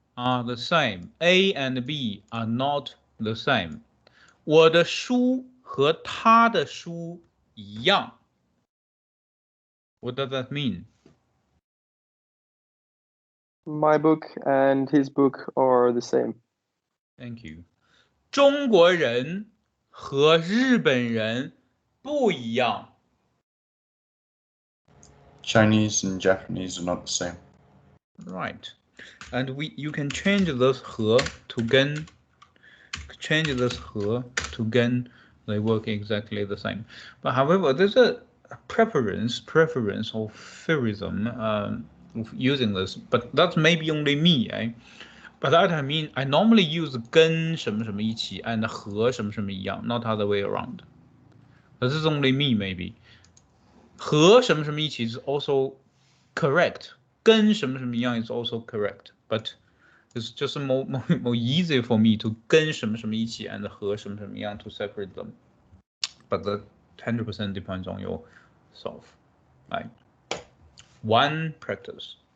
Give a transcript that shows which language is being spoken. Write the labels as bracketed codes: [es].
[en] are the same. A and B are not the same. [zh] 我的书和他的书一样。 [en] What does that mean? My book and his book are the same. Thank you. [zh] 中国人和日本人不一样。 [en] Chinese and Japanese are not the same. Right. And you can change this 和 to 跟 change this 和 to 跟 they work exactly the same. But however, there's a preference or theorism of using this, but that's maybe only me, eh? By that I mean I normally use [zh] 跟什么什么一起 [en] and [zh] 和什么什么一样, [en] not other way around. This is only me maybe. [zh] 和什么什么一起 [en] is also correct. [zh] 跟什么什么一样 [en] is also correct, but it's just more easy for me to [zh] 跟什么什么一起 [en] and [zh] 和什么什么一样 [en] to separate them. But the 100% depends on yourself. Right? One practice.